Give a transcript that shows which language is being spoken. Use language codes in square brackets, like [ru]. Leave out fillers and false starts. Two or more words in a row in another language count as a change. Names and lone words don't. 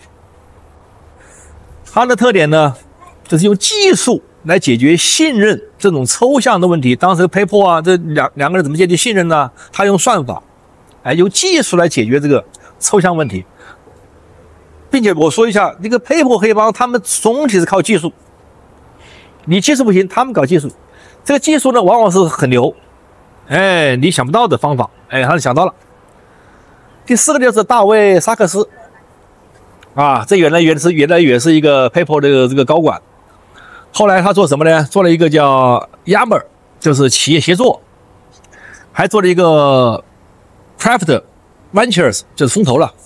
[zh] 它的特點呢就是用技術來解決信任這種抽象的問題。當時 PayPal 啊這兩個人怎麼建立信任呢？他用算法，哎，用技術來解決這個抽象問題。並且我說一下，這個 PayPal 黑幫他們總體是靠技術，你技術不行，他們搞技術。這個技術呢，往往是很牛，哎，你想不到的方法，哎，他想到了。第四個就是大衛·薩克斯，啊，這原來也是一個 PayPal 的這個高管，後來他做什麼呢？做了一個叫 Yammer， 就是企業協作，還做了一個 Craft Ventures， 就是風投了。